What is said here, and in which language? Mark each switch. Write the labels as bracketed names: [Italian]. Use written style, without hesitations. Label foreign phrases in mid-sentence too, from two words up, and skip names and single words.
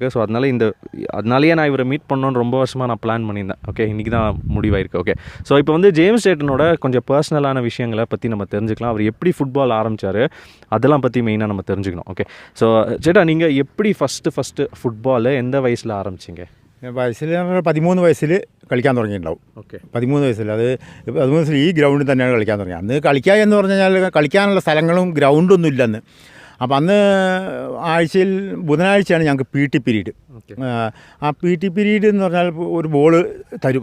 [Tamil] ஸோ அதனாலேயே நான் இவரை மீட் பண்ணணுன்னு ரொம்ப வருஷமாக நான் பிளான் பண்ணியிருந்தேன். ஓகே, இன்றைக்கி தான் முடிவாயிருக்கு. ஓகே, ஸோ இப்போ வந்து ஜேம்ஸ் டேட்டனோட கொஞ்சம் பர்சனலான விஷயங்களை பற்றி நம்ம தெரிஞ்சுக்கலாம். அவர் எப்படி ஃபுட்பால் ஆரம்பித்தார் அதெல்லாம் பற்றி மெயினாக நம்ம தெரிஞ்சுக்கணும். ஓகே, ஸோ சேட்டா நீங்கள் எப்படி ஃபஸ்ட்டு ஃபுட்பால் எந்த வயசில் ஆரம்பிச்சிங்க? [Malayalam] വയസ്സിൽ 13 വയസ്സിൽ കളിക്കാൻ തുടങ്ങിയിട്ടുണ്ടാവും. ഓക്കെ, 13 വയസ്സിൽ. അത് 13 വയസ്സിൽ ഈ ഗ്രൗണ്ടിൽ തന്നെയാണ് കളിക്കാൻ തുടങ്ങിയത്. അന്ന് കളിക്കുക എന്ന് പറഞ്ഞു കഴിഞ്ഞാൽ കളിക്കാനുള്ള സ്ഥലങ്ങളും ഗ്രൗണ്ടൊന്നും ഇല്ലെന്ന്. അപ്പം അന്ന് ആഴ്ചയിൽ ബുധനാഴ്ചയാണ് ഞങ്ങൾക്ക് PT പീരീഡ്. ആ PT പീരീഡ് എന്ന് പറഞ്ഞാൽ ഒരു ബോള് തരും.